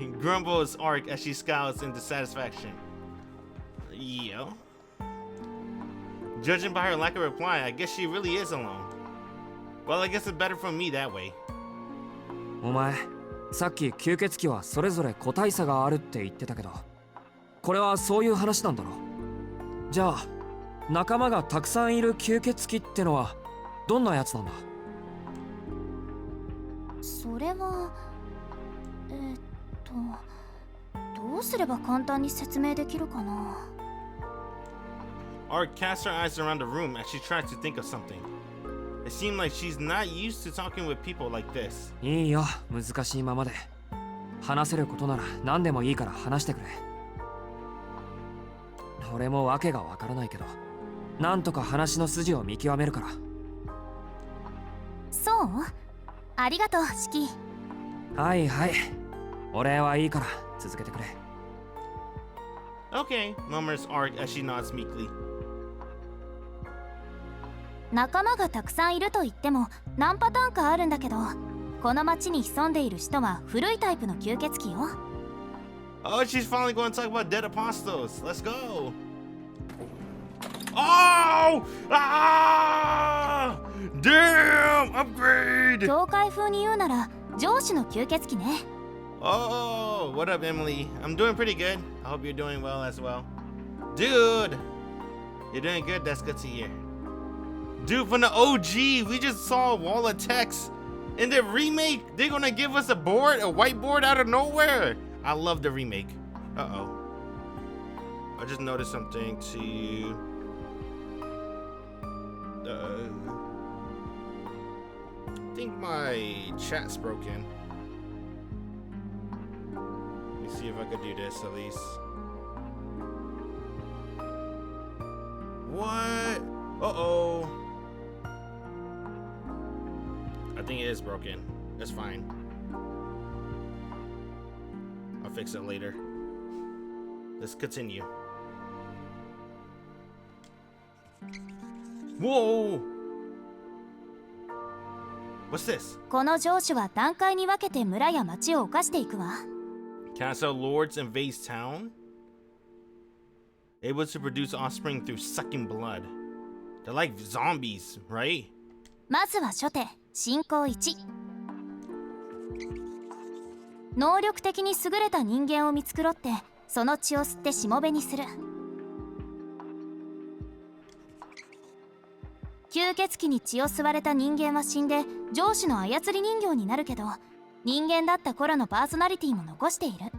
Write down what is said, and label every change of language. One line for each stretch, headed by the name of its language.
English: Grumbles Arc as she scowls in dissatisfaction. Yeah. Judging by her lack of reply, I guess she really is alone. Well, I guess it's better for me that way.
Japanese: お前、さっき吸血鬼はそれぞれ個体差があるって言ってたけど、これはそういう話なんだろ。じゃあ、仲間がたくさんいる吸血鬼ってのはどんなやつなんだ？それはどうすれば簡単に説明できるかな。
English: Arc casts her eyes around the room as she tries to think of something. It seemed like she's not used to talking with people like this.
Japanese: いいよ、難しいままで。話せることなら何でもいいから話してくれ。俺も訳がわからないけど、なんとか話の筋を見極めるから。そう？ありがとう、シキ。はいはい。お礼はいいから続けてくれ。
English: Okay, murmurs Arc as she nods meekly.
Japanese: 仲間がたくさんいると言っても何パターンかあるんだけど、この町に潜んでいる人は古いタイプの吸血鬼よ。
English: Oh, she's finally going to talk about dead apostles. Let's go. Oh! Ah! Damn! Upgrade!
Japanese: 教会風に言うなら上司の吸血鬼ね。
English: Oh, what up, Emily? I'm doing pretty good. I hope you're doing well as well. Dude! You're doing good? That's good to hear. Dude, from the OG, we just saw a wall of text. In the remake, they're gonna give us a whiteboard out of nowhere. I love the remake. Uh-oh. I just noticed something to... I think my chat's broken. Let me see if I could do this at least. What? Uh-oh. I think it is broken. It's fine. I'll fix it later. Let's continue. Whoa! What's this?
Japanese: この城主は段階に分けて村や町を侵していくわ。
English: Castle Lords invades town? Able to produce offspring through sucking blood. They're like zombies, right?
Japanese: まずは初手、進行1。能力的に優れた人間を見繕って、その血を吸ってしもべにする。吸血鬼に血を吸われた人間は死んで上司の操り人形になるけど、人間だった頃のパーソナリティも残している。